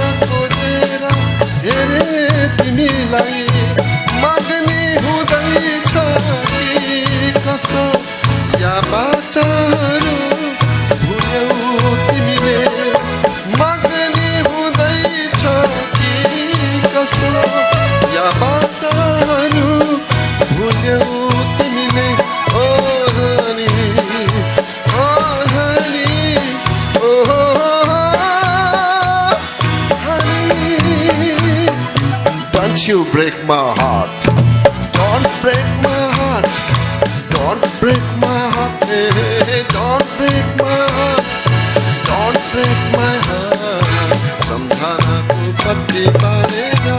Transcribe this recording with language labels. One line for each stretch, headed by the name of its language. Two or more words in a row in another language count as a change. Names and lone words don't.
Nepali: खोजेर हेरे तिमीलाई माग्ने हुँदैछ कि कसो या बाचाहरू भुल्यौ तिमीले माग्ने हुँदैछ कि कसो या बाचाहरू भुल्यौ तिमीले
English: O honey O honey O हनी Don't you break my heart Don't break my heart Don't break my heart hey, Don't break my heart Don't break my heart
Nepali: सम्झनाको बत्ती बालेर